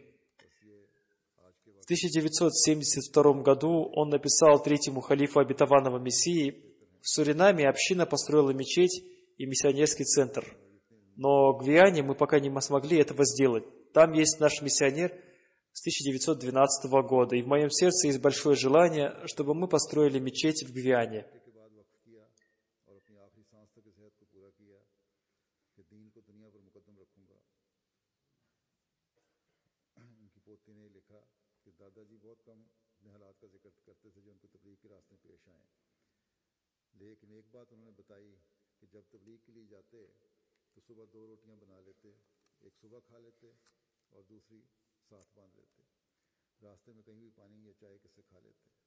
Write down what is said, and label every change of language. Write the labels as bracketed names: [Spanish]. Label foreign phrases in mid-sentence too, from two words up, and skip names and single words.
[Russian] В 1972 году он написал 3-му халифу обетованного Мессии: в Суринаме община построила мечеть и миссионерский центр. Но в Гвиане мы пока не смогли этого сделать. Там есть наш миссионер с 1912 года, и в моем сердце есть большое желание, чтобы мы построили мечеть в Гвиане. [Urdu] لیکن ایک بات انہوں نے بتائی کہ جب تبلیغ کے لیے جاتے تو صبح 2 روٹیاں بنا لیتے، ایک صبح کھا لیتے اور دوسری ساتھ باندھ لیتے، راستے میں کہیں بھی پانی یا چائے کس سے کھا لیتے.